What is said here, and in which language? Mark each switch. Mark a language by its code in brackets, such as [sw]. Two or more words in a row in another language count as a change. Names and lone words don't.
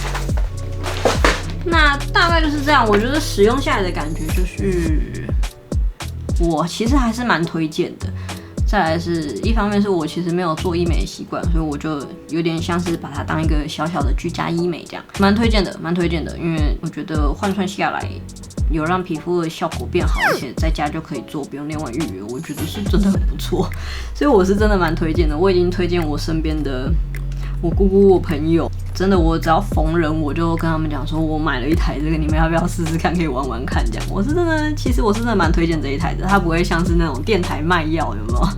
[zh] 那大概就是這樣，我覺得使用下來的感覺就是，我其實還是蠻推薦的。再來是一方面是我其實沒有做醫美的習慣，所以我就有點像是把它當一個小小的居家醫美這樣，蠻推薦的，因為我覺得換算下來有讓皮膚的效果變好，而且在家就可以做，不用另外預約，我覺得是真的很不錯，所以我是真的蠻推薦的。我已經推薦我身邊的我姑姑、我朋友，真的我只要逢人我就跟他們講說，我買了一台這個，你們要不要試試看，可以玩玩看這樣。我是真的，其實我是真的蠻推薦這一台的，它不會像是那種電台賣藥，有没有？